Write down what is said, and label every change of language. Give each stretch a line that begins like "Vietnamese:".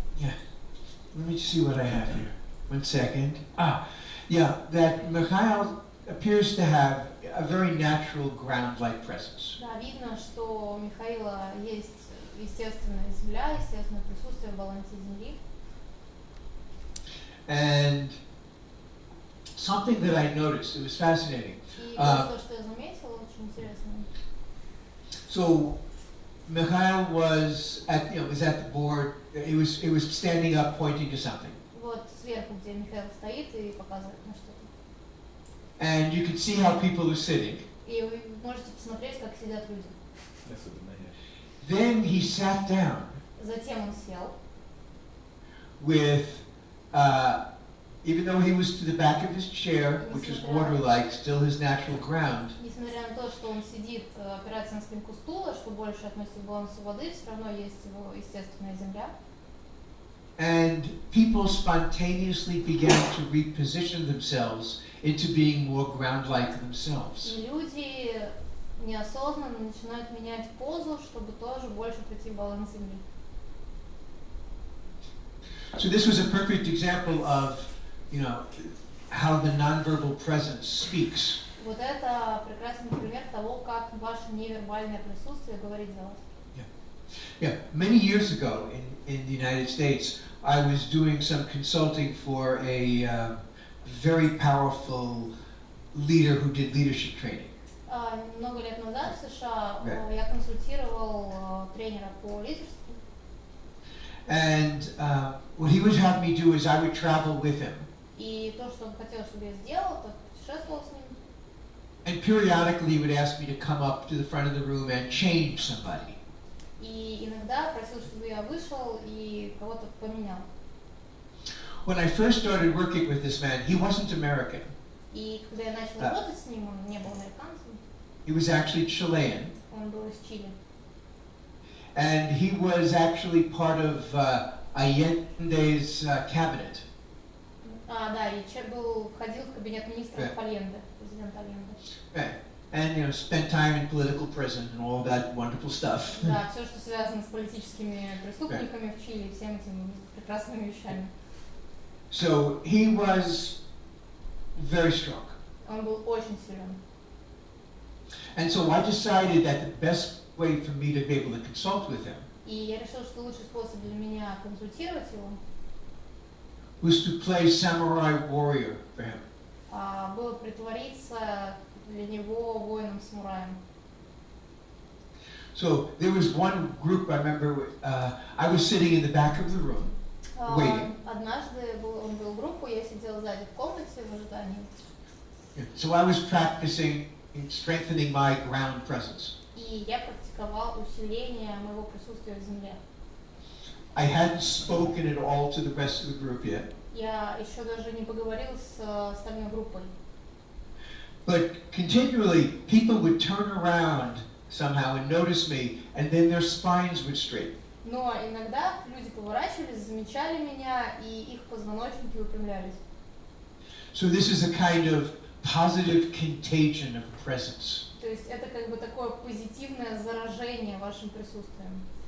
English: yeah, let me just see what I have here. 1 second. Yeah, that Mikhail appears to have a very natural ground-like presence.
Russian: Да, видно, что у Михаила есть естественная земля, естественное присутствие в балансе земли.
English: And something that I noticed, it was fascinating.
Russian: И то, что я заметила, очень интересно.
English: So Mikhail was at the board. He was standing up, pointing to something.
Russian: Вот сверху, где Михаил стоит и показывает на что-то.
English: And you could see how people are sitting.
Russian: И вы можете посмотреть, как сидят люди.
English: Then he sat down.
Russian: Затем он сел.
English: With, even though he was to the back of his chair, which is water-like, still his natural ground.
Russian: Несмотря на то, что он сидит, опирается на спинку стула, что больше относится к балансу воды, все равно есть его естественная земля.
English: And people spontaneously began to reposition themselves into being more ground-like themselves.
Russian: И люди неосознанно начинают менять позу, чтобы тоже больше прийти в баланс земли.
English: So this was a perfect example of, how the nonverbal presence speaks.
Russian: Вот это прекрасный пример того, как ваше невербальное присутствие говорит за вас.
English: Yeah, many years ago in the United States, I was doing some consulting for a very powerful leader who did leadership training.
Russian: Много лет назад в США я консультировал тренера по лидерству.
English: And what he would have me do is I would travel with him.
Russian: И то, что он хотел, чтобы я сделал, это путешествовал с ним.
English: And periodically he would ask me to come up to the front of the room and change somebody.
Russian: И иногда просил, чтобы я вышел и кого-то поменял.
English: When I first started working with this man, he wasn't American.
Russian: И когда я начал работать с ним, он не был американцем.
English: He was actually Chilean.
Russian: Он был из Чили.
English: And he was actually part of Allende's cabinet.
Russian: Да, и входил в кабинет министров Алленде, президента Алленде.
English: Right. And spent time in political prison and all that wonderful stuff.
Russian: Да, все, что связано с политическими преступниками в Чили, всем этими прекрасными вещами.
English: So he was very strong.
Russian: Он был очень силен.
English: And so I decided that the best way for me to be able to consult with him
Russian: И я решила, что лучший способ для меня консультировать его
English: was to play samurai warrior for him.
Russian: Было притвориться для него воином-самураем.
English: So there was one group, I remember, I was sitting in the back of the room, waiting.
Russian: Однажды он был в группу, я сидела сзади в комнате в ожидании.
English: So I was practicing strengthening my ground presence.
Russian: И я практиковал усиление моего присутствия в земле.
English: I hadn't spoken at all to the rest of the group yet.
Russian: Я еще даже не поговорил с остальной группой.
English: But continually, people would turn around somehow and notice me, and then their spines would straighten.
Russian: Но иногда люди поворачивались, замечали меня, и их позвоночники выпрямлялись.
English: So this is a kind of positive contagion of presence.
Russian: То есть это как бы такое позитивное заражение вашим присутствием.